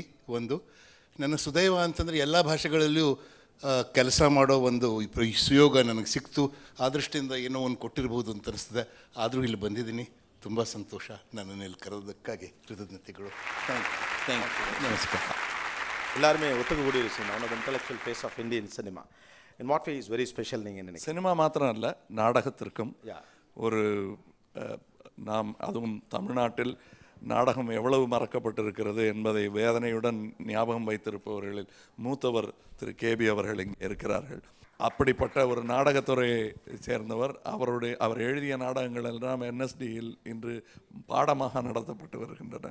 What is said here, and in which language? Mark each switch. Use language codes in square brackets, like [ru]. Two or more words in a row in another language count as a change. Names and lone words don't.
[kn] ನನ್ನ ಸುದೈವ ಅಂತಂದರೆ ಎಲ್ಲ ಭಾಷೆಗಳಲ್ಲಿಯೂ ಕೆಲಸ ಮಾಡೋ ಒಂದು ಸುಯೋಗ ನನಗೆ ಸಿಕ್ತು. ಆ ದೃಷ್ಟಿಯಿಂದ ಏನೋ ಒಂದು ಕೊಟ್ಟಿರ್ಬೋದು ಅಂತ ಅನಿಸ್ತದೆ. ಆದರೂ ಇಲ್ಲಿ ಬಂದಿದ್ದೀನಿ, ತುಂಬ ಸಂತೋಷ. ನನ್ನನ್ನು ಇಲ್ಲಿ ಕರೆದಕ್ಕಾಗಿ ಕೃತಜ್ಞತೆಗಳು. [en] thank you. [kn] ನಮಸ್ಕಾರ. [ta] எல்லாருமே ஒத்துக்கக்கூடிய விஷயம், [en] one of intellectual face of Indian cinema. in what way is very special [ta] நீங்கள் நினைக்கிறீங்க? சினிமா மாத்திரம் இல்லை, நாடகத்திற்கும் ஒரு நாம், அதுவும் தமிழ்நாட்டில் நாடகம் எவ்வளவு மறக்கப்பட்டிருக்கிறது என்பதை வேதனையுடன் ஞாபகம் வைத்திருப்பவர்களில் மூத்தவர் திரு கேபி அவர்கள் இங்கே இருக்கிறார்கள். அப்படிப்பட்ட ஒரு நாடகத்துறையை சேர்ந்தவர். அவர் எழுதிய நாடகங்கள் எல்லாம் என்எஸ்டியில் இன்று பாடமாக நடத்தப்பட்டு வருகின்றன.